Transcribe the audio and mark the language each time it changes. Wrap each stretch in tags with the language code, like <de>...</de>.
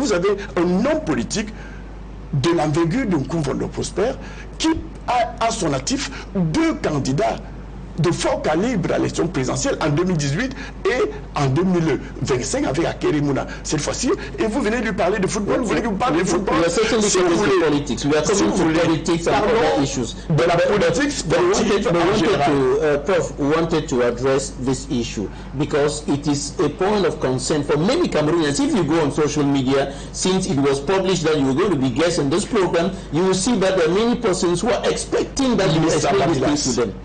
<fr>Vous avez un homme politique de l'envergure de Nkoumvolo Prosper qui a à son actif 2 candidats de fort calibre à l'élection présidentielle en 2018 et en 2025 avec Akere Mouna cette fois-ci. Et vous venez lui parler de football, vous voulez que vous parle de football.</fr> <en>We are certainly</en> <fr>Si vous</fr> <en>coming</en> <fr>voulez.</fr> <en>to politics. We are coming to politics and other issues.</en> <fr>De la politique sportive en général.</fr> <en>Prof, we wanted to address this issue because it is a point of concern for many Cameroonians. If you go on social media, since it was published that you were going to be guests in this program, you will see that there are many persons who are expecting that you will explain these things to them.</en>